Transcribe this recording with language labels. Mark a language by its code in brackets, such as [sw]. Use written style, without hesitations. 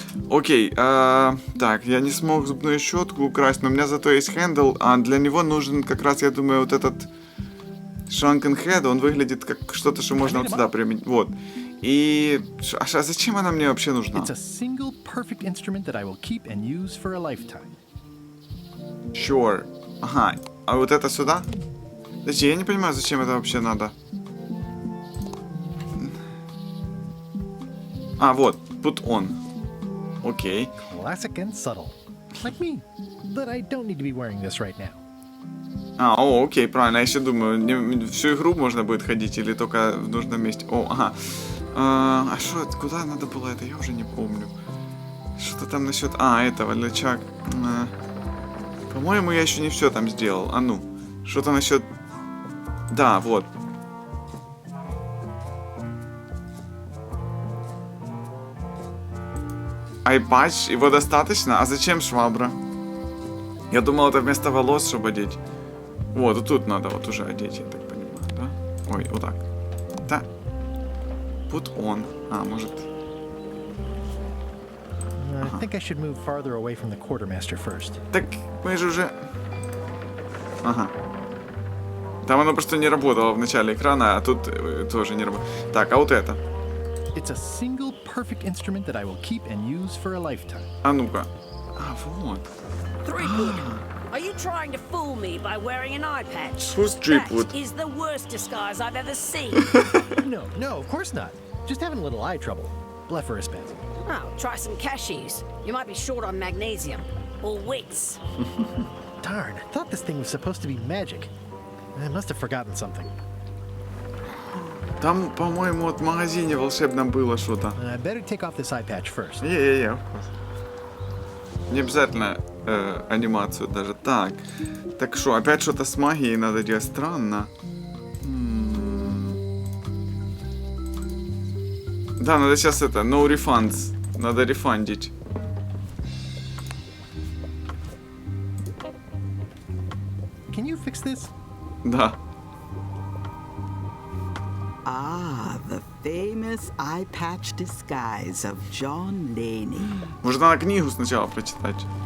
[ru] Окей, так, я не смог зубную щетку украсть, но у меня зато есть хендл, а для него нужен как раз, я думаю, вот этот Shrunken Head, он выглядит как что-то, что можно вот сюда применить. Вот. И а зачем она мне вообще нужна? [en] It's a single perfect instrument that I will keep and use for a lifetime. [ru] Sure. Ага, а вот это сюда? Подожди, я не понимаю, зачем это вообще надо. А, вот, [en] put on. [ru] Окей. [en] Classic and subtle. Like me. But I don't need to be wearing this right now. [ru] Окей, правильно. Я еще думаю, всю игру можно будет ходить или только в нужном месте. О, ага. А что, куда надо было это? Я уже не помню. Что-то там насчет... этого, лячак. По-моему, я еще не все там сделал. А ну, что-то насчет... Да, вот. Айпатч, его достаточно? А зачем швабра? Я думал, это вместо волос, чтобы одеть. Вот, вот тут надо вот уже одеть, я так понимаю, да? Ой, вот так. Да. [en] Put on. [ru] Может... [en] I think I should move farther away from the quartermaster first. [ru] Так, мы же уже... Ага. Там оно просто не работало в начале экрана, а тут тоже не работает. Так, а вот это? [en] It's a single perfect instrument that I will keep and use for a lifetime. [ru] А ну-ка. Вот. [en] Threepwood, are you trying to fool me by wearing an eye patch? Who's Threepwood? That is the worst disguise I've ever seen. No, of course not. Just having a little eye trouble. Blepharospasm. Oh, try some cashews. You might be short on magnesium. Or wits. Darn, I thought this thing was supposed to be magic. I must have forgotten something. [ru] Там, по-моему, вот в магазине волшебном было что-то. [en] Better take off this eye patch first. [ru] Не обязательно анимацию даже. Так что, опять что-то с магией надо делать. Странно. Да, надо сейчас это, [en] no refunds. [ru] Надо рефандить. [en] Can you fix this? [ru] Да. [en] Ah, the famous eye patch disguise of John Laney. [ru] Может, надо книгу сначала прочитать?